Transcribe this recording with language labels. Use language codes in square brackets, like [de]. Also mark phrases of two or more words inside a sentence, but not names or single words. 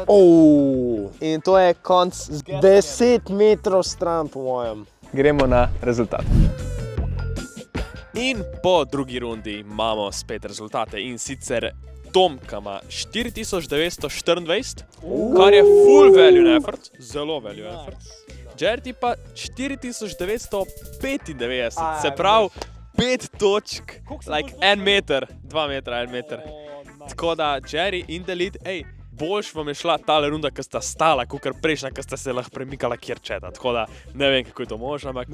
[sl] Oh, In to je konc z 10 metrov stran, po mojem. Gremo na rezultat. In po drugi rundi imamo spet rezultate in sicer Tomka ima 4924, kar je [en] full value effort, [sl] zelo [en] value effort. [sl] Jerry pa 4995, se pravi 5 točk, like 1 meter, 2 metra, 1 meter. Tako da Jerry in [en] The Lead, [sl] boljš vam je šla tale runda, ki sta stala, kakor prejšnja, ki sta se lahko premikala kjer četa. Tako da ne vem, kako je to možno, ampak